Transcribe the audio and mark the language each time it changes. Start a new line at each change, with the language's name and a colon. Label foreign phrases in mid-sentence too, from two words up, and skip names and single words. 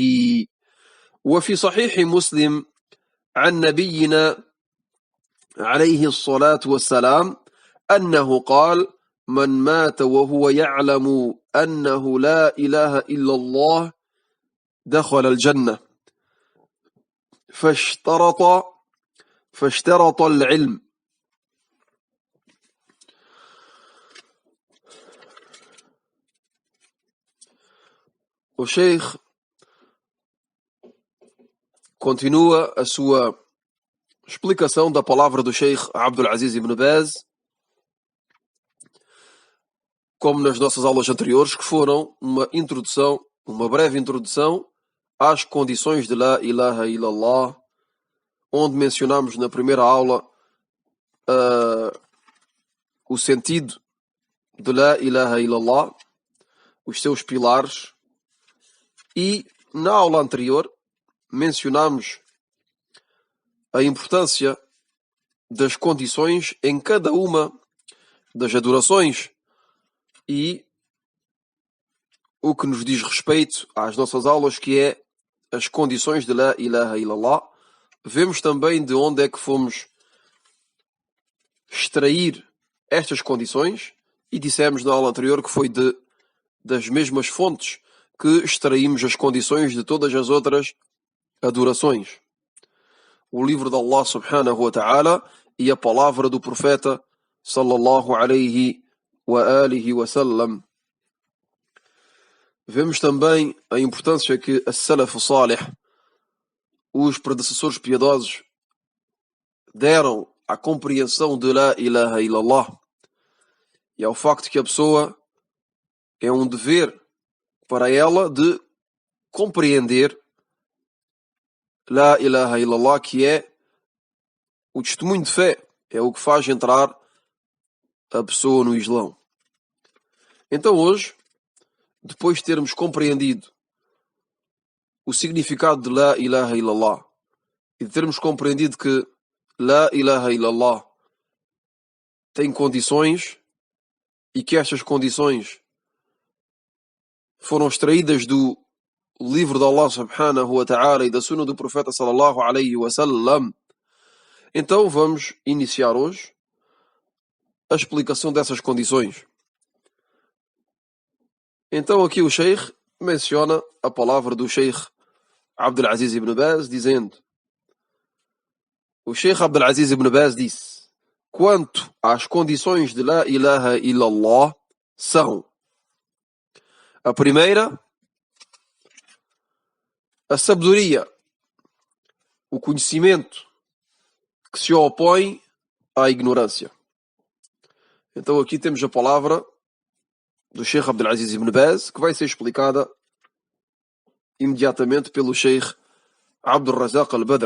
Arabic: وفي صحيح مسلم عن نبينا عليه الصلاة والسلام أنه قال من مات وهو يعلم أنه لا إله إلا الله دخل الجنة. فاشترط العلم.
Portuguese: O Sheikh continua a sua explicação da palavra do Sheikh Abdul Aziz Ibn Baz, como nas nossas aulas anteriores, que foram uma introdução, uma breve introdução às condições de
Arabic: لا إله إلا الله,
Portuguese: onde mencionamos na primeira aula o sentido de
Arabic: لا إله إلا الله,
Portuguese: os seus pilares, e na aula anterior mencionamos a importância das condições em cada uma das adorações e o que nos diz respeito às nossas aulas, que é as condições de
Arabic: لا إله إلا الله.
Portuguese: Vemos também de onde é que fomos extrair estas condições e dissemos na aula anterior que foi das mesmas fontes que extraímos as condições de todas as outras adorações. O livro de Allah
Arabic: سبحانه وتعالى
Portuguese: e a palavra do profeta
Arabic: صلى الله عليه وعلى آله وسلم.
Portuguese: Vemos também a importância que
Arabic: السلف الصالح,
Portuguese: os predecessores piedosos, deram à compreensão de
Arabic: لا إله إلا الله
Portuguese: e ao facto que a pessoa é um dever para ela de compreender
Arabic: لا إله إلا الله,
Portuguese: que é o testemunho de fé, é o que faz entrar a pessoa no Islão. Então hoje, depois de termos compreendido o significado de
Arabic: لا إله إلا الله
Portuguese: e de termos compreendido que
Arabic: لا إله إلا الله
Portuguese: tem condições e que estas condições foram extraídas do livro de Allah
Arabic: سبحانه وتعالى
Portuguese: e da sunna do profeta
Arabic: صلى الله عليه وسلم,
Portuguese: então vamos iniciar hoje a explicação dessas condições. Então aqui o Sheikh menciona a palavra do Sheikh Abdul Aziz Ibn Baz, dizendo: o Sheikh Abdul Aziz Ibn Baz disse: quanto às condições de
Arabic: لا إله إلا الله
Portuguese: são: a primeira, a sabedoria, o conhecimento que se opõe à ignorância. Então aqui temos a palavra do Sheikh Abdul Aziz Ibn Baz, que vai ser explicada imediatamente pelo Sheikh Abdul Razak al-Badr.